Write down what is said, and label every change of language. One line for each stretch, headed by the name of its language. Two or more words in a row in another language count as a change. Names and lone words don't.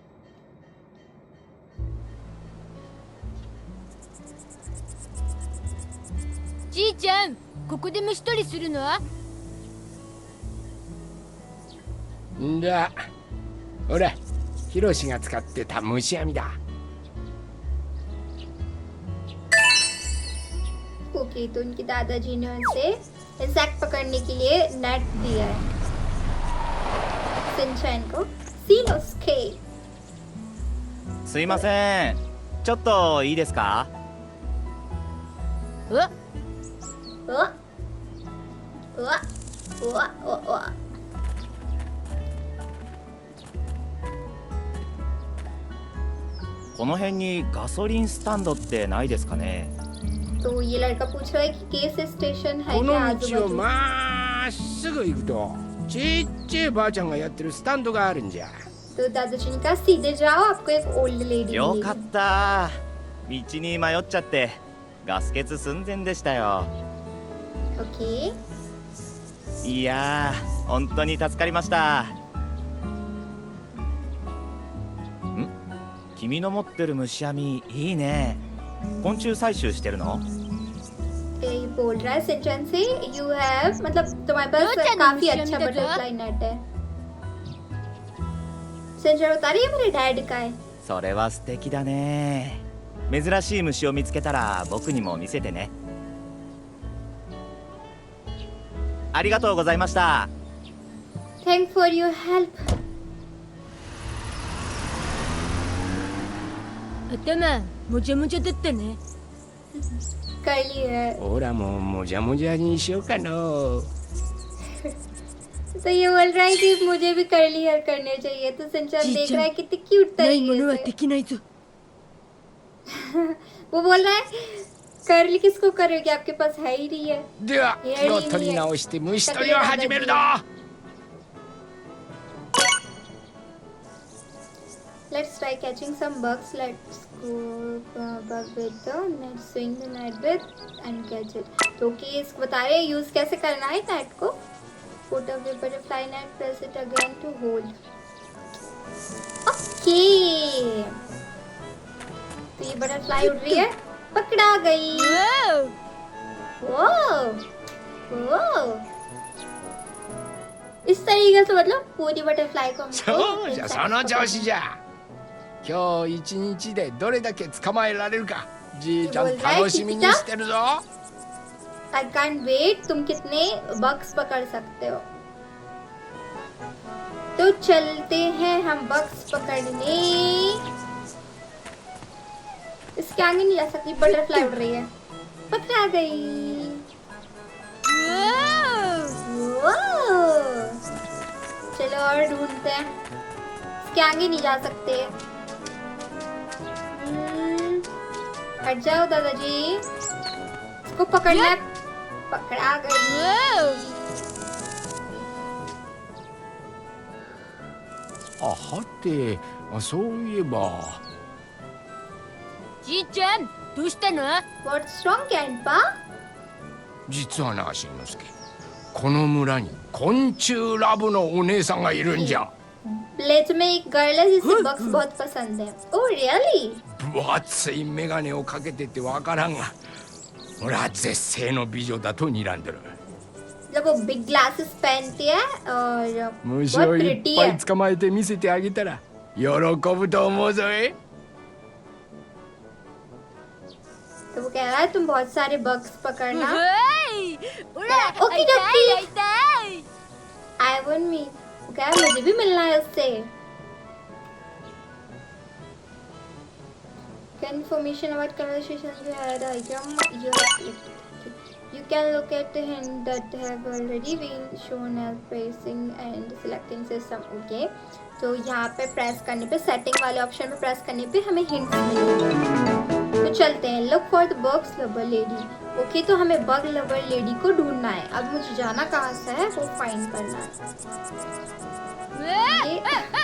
Japanese: じいちゃん、ここで虫取りするの？んだほらヒロシが使ってた虫網だ。
Hindi: ओके, तो उनके दादाजी ने उनसे इंसेक्ट पकड़ने के लिए नेट दिया है सिंचैन को। सीनोस्के
Japanese: すいません、ちょっといいですか？え？ ओ ओ ओ ओ ओ この辺にガソリンスタンドってないですかね？
Hindi: तो ये लड़का पूछ रहा है कि
English: gas station
Hindi: है
Japanese: こ
Hindi: क्या
Japanese: の
Hindi: आजू
Japanese: 道を
Hindi: बाजू।
Japanese: まっすぐ行くとちっちゃいばあちゃんがやってるスタンドがあるんじゃ。
Hindi: तो दादाजी ने कहा सीधे जाओ, आपको एक
English: old lady
Japanese: よかっ
Hindi: मिलेगी।
Japanese: た。道に迷っちゃってガス欠寸前でしたよ。
Hindi: ओके
Japanese: いやー、本当に助かりました。ん？君の持ってる虫網いいね。昆虫採集してるの？
Hindi: ये बोल रहा है सिंचैन से
English: you have,
Hindi: मतलब तुम्हारे पास दो चैनल काफी मिशन अच्छा देखा। बटरफ्लाई नेट है। सिंचैन बता रही है मेरे डैड का है।
Japanese: それは素敵だね。珍しい虫を見つけたら僕にも見せてね。ありがとうございました。
English: Thank for your help。
Japanese: 頭もじゃもじゃだったね。
Hindi: कर ली है।
Japanese: ほらもうもじゃもじゃにしようかの。
Hindi: तो ये बोल रहा है कि मुझे भी
English: curly hair
Hindi: करने चाहिए, तो सिंचैन देख रहा है कितनी क्यूट
Japanese: ないものは
Hindi: तरीके
Japanese: できないぞ。
Hindi: से। वो बोल रहा है कर्ली किसको करोगे, आपके पास है ही नहीं है।
Japanese: では気を取り直して虫取りを始めるぞ。
English: Let's try catching some bugs. Let's go bug with the net, swing the net with and catch it.
Hindi: तो कि इसको बता रहे हैं यूज कैसे करना है नेट को।
English: Put a butterfly net, press it again to hold. Okay.
Hindi: तो ये बटरफ्लाई उड़ रही है, पकड़ा गई। वो इस तरीके से मतलब पूरी बटरफ्लाई को
Japanese: そうじゃ
Hindi: हमको
Japanese: その調子じゃ。今日一日でどれだけ捕まえられるかじいちゃん楽しみにしてるぞ。
English: I can't wait,
Hindi: तुम कितने बग्स पकड़ सकते हो। तो चलते हैं हम बग्स पकड़ने। इसके आगे नहीं जा सकती, बटरफ्लाई उड़ रही है, पकड़ा गई। वो चलो और ढूंढते हैं, इसके आगे नहीं जा सकते। हट जाओ दादाजी, इसको पकड़ना है। पकड़ा गई।
Japanese: あはてそういえば。じいちゃん、どうしたの？
English: What's wrong, Grandpa?
Japanese: 実はなしんのすけ、この村に昆虫ラブのお姉さんがいるんじゃ。
Hindi: विलेज में एक गर्ल है जिसे बग्स बहुत पसंद है।
English: Oh really?
Japanese: 分厚い眼鏡をかけててわからんが、俺は絶世の美女だと睨んでる。
Hindi: मतलब वो
English: big glasses
Hindi: पहनती है और
Japanese: 虫
Hindi: बहुत
Japanese: をい
Hindi: प्रिटी
Japanese: っぱ
Hindi: है।
Japanese: い捕まえて見せてあげたら喜ぶと思うぞえ。
Hindi: तो वो कह रहा है तुम बहुत सारे बग्स पकड़ना।
Japanese: ほら、
Hindi: ओके
Japanese: 会いたい会いたい。
English: I want me।
Hindi: वो कह रहा है मुझे भी मिलना है उससे।
English: Information about conversations we had. You have clicked. You can look at the hint that have already been shown as pressing and selecting system. Okay.
Hindi: तो यहाँ पे प्रेस करने पे, सेटिंग वाले ऑप्शन पे प्रेस करने पे हमें हिंट्स मिलेंगे। तो चलते हैं,
English: look for the bugs lover lady.
Hindi: ओके, तो हमें
English: bug lover lady
Hindi: को ढूंढना है। अब मुझे जाना कहाँ से है वो फाइंड करना है।